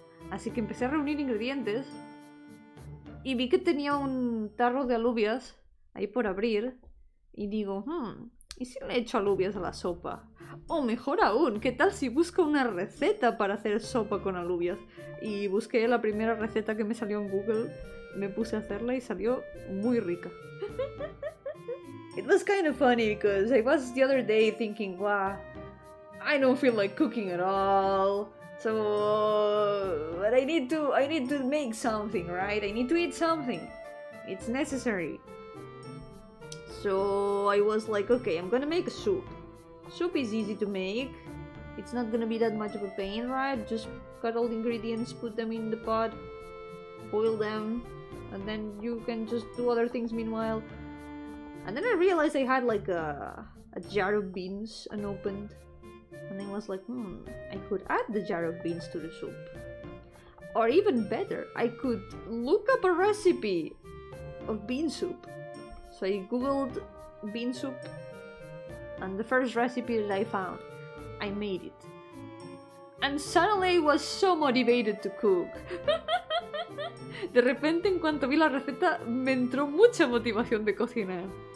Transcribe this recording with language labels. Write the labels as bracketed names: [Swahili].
[Spanish] Así que empecé a reunir ingredientes. Y vi que tenía un tarro de alubias ahí por abrir. Y digo, ¿y si le echo alubias a la sopa? O mejor aún, ¿qué tal si busco una receta para hacer sopa con alubias? Y busqué la primera receta que me salió en Google, me puse a hacerla y salió muy rica. [English] It was kind of funny because I was the other day thinking, wow, I don't feel like cooking at all. So, but I need to make something, right? I need to eat something. It's necessary. So I was like, okay, I'm gonna make a soup. Soup is easy to make. It's not gonna be that much of a pain, right? Just cut all the ingredients, put them in the pot, boil them, and then you can just do other things meanwhile. And then I realized I had like a jar of beans unopened. And I was like, I could add the jar of beans to the soup. Or even better, I could look up a recipe of bean soup. So I googled bean soup, and the first recipe that I found, I made it. And suddenly I was so motivated to cook. [Spanish] De repente, en cuanto vi la receta, me entró mucha motivación de cocinar.